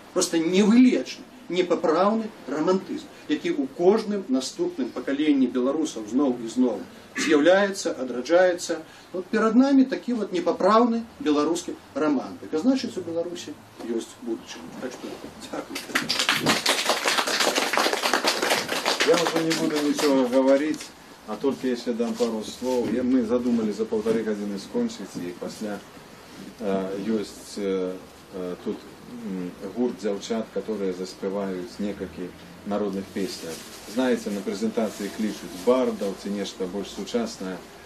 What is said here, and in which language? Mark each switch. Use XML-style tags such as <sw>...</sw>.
<be>Проста невылечны, непапраўны рамантызм, які ў кожным наступным пакаленні беларусаў зноў і зноў з'яўляецца, адраджаецца. Вот перад намі такі вот непапраўны беларускі романтык. А значыць, у Беларусі ёсць будучыня. Так што, дзякуй.</be> <ru>Я уже не буду ничего говорить, а только если дам пару слов.</ru> <be>Мы задумали за 1,5 гадзіны скончыць, і пасля ёсць тут гурт дзяўчат, которые заспяваюць некалькі народных песнях. Знаете, на презентации клічуць бардаў ці нешта больш сучаснае.</be>